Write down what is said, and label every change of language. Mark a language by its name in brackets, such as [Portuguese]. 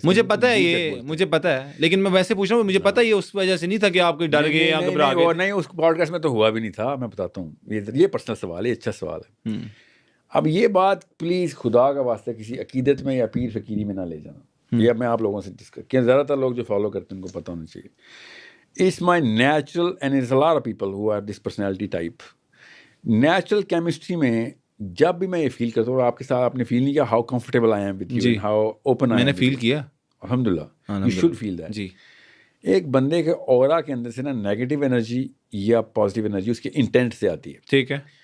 [Urdu] مجھے پتا ہے، یہ مجھے پتا ہے، لیکن میں ویسے پوچھ رہا ہوں. مجھے پتا ہے یہ اس وجہ سے نہیں تھا کہ آپ کوئی ڈر گئے یا گھبرا گئے. نہیں، اس پوڈ کاسٹ میں تو ہوا بھی نہیں تھا. میں بتاتا ہوں، یہ پرسنل سوال ہے، اچھا سوال ہے. اب یہ بات پلیز خدا کا واسطہ کسی عقیدت میں یا پیر فقیری میں نہ لے جانا. یہ میں آپ لوگوں سے ڈسکس کیا، زیادہ تر لوگ جو فالو کرتے ہیں ان کو پتہ ہونا چاہیے. [English] It's my natural, and there's a lot of people who have this personality type. [Urdu] Natural chemistry میں جب بھی میں یہ فیل کرتا ہوں، آپ کے ساتھ آپ نے فیل نہیں کیا [English] how comfortable I am with you and how open I am. [Urdu] میں نے فیل کیا. [English] الحمدللہ. You should feel that. [Urdu] جی. ایک بندے کے اورا کے اندر سے نا نیگیٹو انرجی یا پازیٹیو انرجی اس کے انٹینٹ سے آتی ہے. ٹھیک ہے.